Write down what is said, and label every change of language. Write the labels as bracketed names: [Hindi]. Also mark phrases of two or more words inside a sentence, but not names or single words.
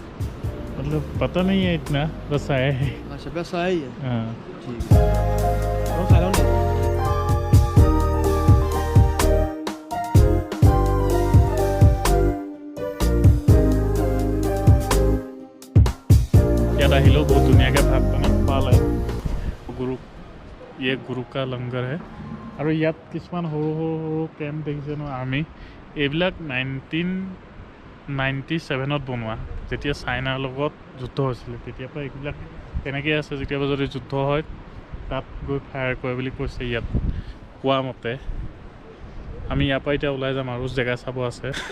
[Hindi] मतलब पता नहीं है इतना बस आए हैं अच्छा बस आया ही है हाँ ठीक है खा लो [Assamese] याद আহিলেও बहुत ধুনীয়াকৈ ভাত পানী খোৱালে গুৰু কা লংগৰ হে আৰু ইয়াত কিছুমান সৰু সৰু কেম্প দেখিছে ন আৰ্মি এইবিলাক 1997ত বনোৱা যেতিয়া চাইনাৰ লগত যুদ্ধ হৈছিলে তেতিয়াৰ পৰা এইবিলাক তেনেকৈ আছে যেতিয়াবা যদি যুদ্ধ হয় তাত গৈ ফায়াৰ কৰে বুলি কৈছে ইয়াত কোৱা মতে আমি ইয়াৰ পৰা এতিয়া ওলাই যাম আৰু জেগা চাব আছে